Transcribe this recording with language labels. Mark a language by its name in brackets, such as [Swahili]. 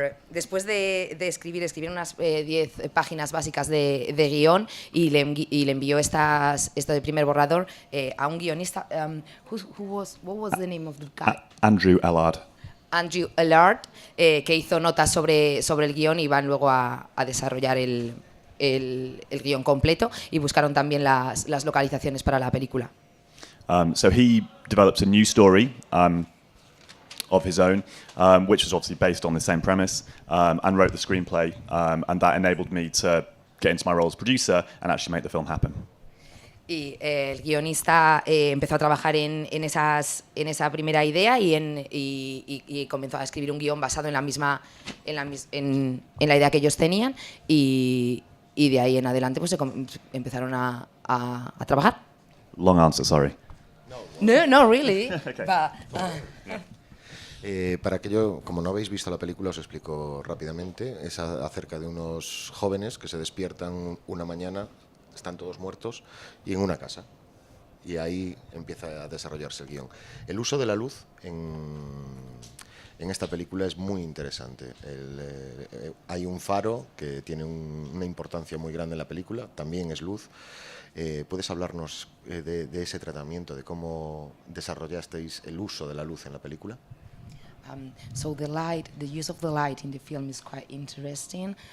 [Spanish] Después de escribir unas 10 páginas básicas de guión y le envió esto de primer borrador a un guionista. [English] What was the name of the guy? Andrew Ellard. [Spanish] Andrew Ellard, que hizo notas sobre el guión y van luego a desarrollar el guión completo, y buscaron también las localizaciones para la película. [English] So he developed a new story of his own, which was obviously based on the same premise, and wrote the screenplay, and that enabled me to get into my role as producer and actually make the film happen. [Spanish] Y el guionista empezó a trabajar en esa primera idea y comenzó a escribir un guión basado en la idea que ellos tenían, y de ahí en adelante pues empezaron a trabajar. [English] Long answer, sorry. No, not really. Okay. [Spanish] Para aquello, como no habéis visto la película, os explico rápidamente. Es acerca de unos jóvenes que se despiertan una mañana, están todos muertos, y en una casa. y ahí empieza a desarrollarse el guión. El uso de la luz en esta película es muy interesante. Hay un faro que tiene una importancia muy grande en la película, también es luz. ¿Puedes hablarnos de ese tratamiento, de cómo desarrollasteis el uso de la luz en la película? [English] So the use of the light in the film is quite interesting.